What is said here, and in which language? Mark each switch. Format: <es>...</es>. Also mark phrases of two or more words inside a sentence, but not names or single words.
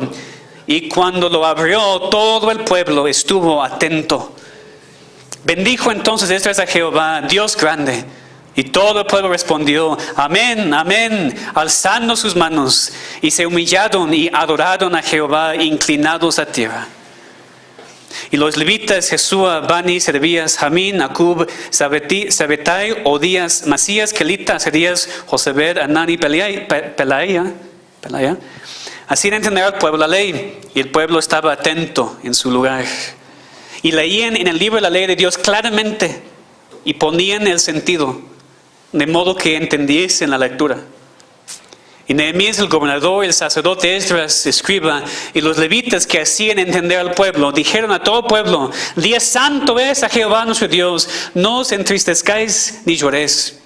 <es>Y cuando lo abrió, todo el pueblo estuvo atento. Bendijo entonces Esdras a Jehová, Dios grande. Y todo el pueblo respondió, amén, amén, alzando sus manos. Y se humillaron y adoraron a Jehová, inclinados a tierra. Y los levitas, Jesúa, Bani, Servías, Jamín, Acub, Sabetai, Odías, Masías, Kelita, Azarías, Josebed, Anani, Pelaya. Así entender al pueblo la ley, y el pueblo estaba atento en su lugar. Y leían en el libro de la ley de Dios claramente, y ponían el sentido, de modo que entendiesen la lectura. Y Nehemías el gobernador, el sacerdote Esdras, escriba, y los levitas que hacían entender al pueblo, dijeron a todo el pueblo, día santo es a Jehová nuestro Dios, no os entristezcáis ni lloréis.</es>